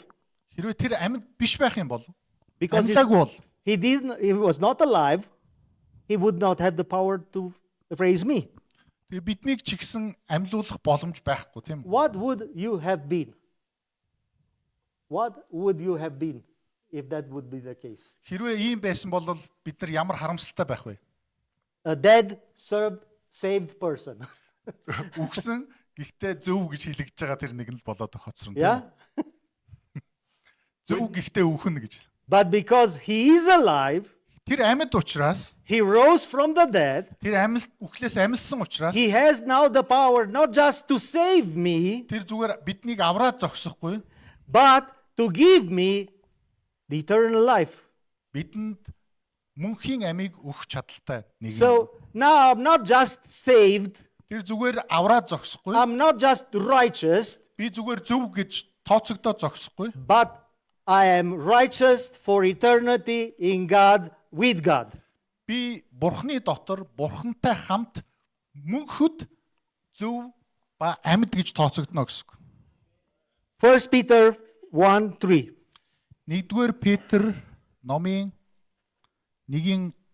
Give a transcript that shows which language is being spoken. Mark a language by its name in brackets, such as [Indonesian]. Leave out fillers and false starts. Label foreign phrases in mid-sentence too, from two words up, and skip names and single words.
[Mongolian] Хэрвээ тэр амьд биш байх юм бол [English] because [Mongolian] амьлаагүй бол [English] he was not alive, he would not have the power to raise me. [Mongolian] тэгээ биднийг ч ихсэн амьлуулах боломж байхгүй тийм үү? [English] What would you have been? What would you have been if that would be the case? [Mongolian] Хэрвээ ийм байсан бол бид нар ямар харамсалтай байх вэ? [English] A dead, saved person. [Mongolian] Үхсэн гэхдээ зөв гэж хэлэгдэж байгаа тэр нэг нь л болоод хоцрон. [English] Yeah? [Mongolian] Зөв гэхдээ үхэн гэж. [English] But because he is alive, [Mongolian] Тэр амьд учраас [English] he rose from the dead, [Mongolian] тэр үхлээс амьдсан учраас [English] he has now the power not just to save me, [Mongolian] тэр зүгээр биднийг авраад зогсохгүй [English] but to give me the eternal life. [Mongolian] бидэнд мөнхийн амийг өгөх чадaltaй нэг юм. [English] So now I'm not just saved, [Mongolian] Тэр зүгээр авраад зогсохгүй. [English] I'm not just righteous, [Mongolian] Би зүгээр зөв гэж тооцогдоод зогсохгүй. [English] but I am righteous for eternity in God, with God. [Mongolian] Би Бурхны дотор Бурхантай хамт мөнхөд зөв ба амьд гэж тооцогдно гэсэн үг. [English] 1 Peter 1:3. [Mongolian] 1-р Петр номын 1-3.